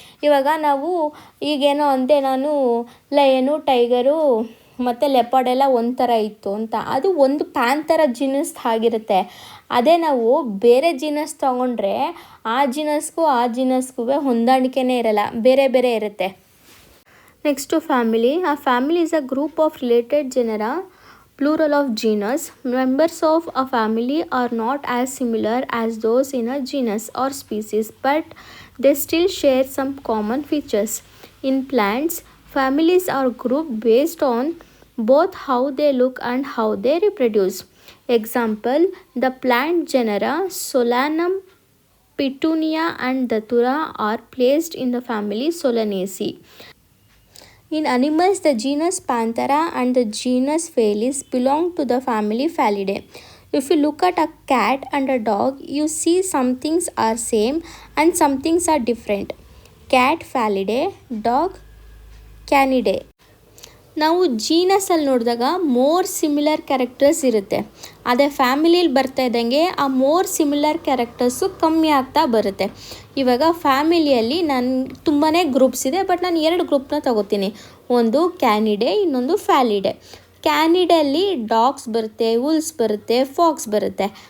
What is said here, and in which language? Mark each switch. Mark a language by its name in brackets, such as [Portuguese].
[Kannada] ಇವಾಗ ನಾವು ಈಗೇನೋ ಅಂದೆ ನಾನು ಲಯನು, ಟೈಗರು ಮತ್ತು ಲೆಪರ್ಡೆಲ್ಲ ಒಂಥರ ಇತ್ತು ಅಂತ, ಅದು ಒಂದು ಪ್ಯಾಂಥರ ಜೀನಸ್ ಆಗಿರುತ್ತೆ. ಅದೇ ನಾವು ಬೇರೆ ಜೀನಸ್ ತೊಗೊಂಡ್ರೆ ಆ ಜೀನಸ್ಗೂ ಹೊಂದಾಣಿಕೆನೇ ಇರಲ್ಲ, ಬೇರೆ ಇರುತ್ತೆ. Next family. [English] ಆ family is a group of related ಜನರ, plural of genus. Members of a family are not as similar as those in a genus or species, but they still share some common features. In plants, families are grouped based on both how they look and how they reproduce. Example, the plant genera Solanum, Petunia and Datura are placed in the family Solanaceae. In animals, the genus Panthera and the genus Felis belong to the family Felidae. If you look at a cat and a dog, you see some things are same and some things are different. Cat Felidae, dog Canidae. [Kannada] ನಾವು ಜೀನಸಲ್ಲಿ ನೋಡಿದಾಗ more similar characters ಇರುತ್ತೆ. ಅದೇ ಫ್ಯಾಮಿಲಿಯಲ್ಲಿ ಬರ್ತಾ ಇದ್ದಂಗೆ ಆ more similar characters ಕಮ್ಮಿ ಆಗ್ತಾ ಬರುತ್ತೆ. ಇವಾಗ ಫ್ಯಾಮಿಲಿಯಲ್ಲಿ ತುಂಬಾ ಗ್ರೂಪ್ಸ್ ಇದೆ, ಬಟ್ ನಾನು 2 ಗ್ರೂಪ್ನ ತಗೋತೀನಿ. ಒಂದು ಕ್ಯಾನಿಡೆ, ಇನ್ನೊಂದು ಫ್ಯಾಲಿಡೆ. ಕ್ಯಾನಿಡೆಯಲ್ಲಿ ಡಾಗ್ಸ್ ಬರುತ್ತೆ, ವುಲ್ಸ್ ಬರುತ್ತೆ, ಫಾಕ್ಸ್ ಬರುತ್ತೆ.